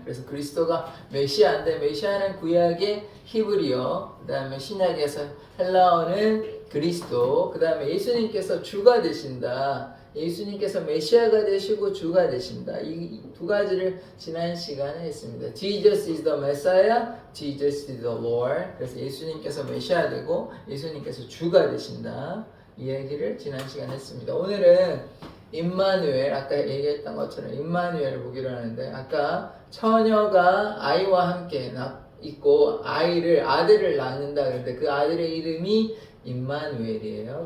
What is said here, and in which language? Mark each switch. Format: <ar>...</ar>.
<ko>그래서 그리스도가 메시아인데 메시아는 구약의 히브리어, 그 다음에 신약에서 헬라어는 그리스도, 그 다음에 예수님께서 주가 되신다. 예수님께서 메시아가 되시고 주가 되신다. 이 두 가지를 지난 시간에 했습니다.</ko> <en>Jesus is the Messiah, Jesus is the Lord.</en> <ko>그래서 예수님께서 메시아 되고 예수님께서 주가 되신다. 이 얘기를 지난 시간에 했습니다. 오늘은 임마누엘, 아까 얘기했던 것처럼 임마누엘을 보기로 하는데 아까 처녀가 아이와 함께 있고 아들을 낳는다 그랬는데 그 아들의 이름이 임마누엘이에요.</ko>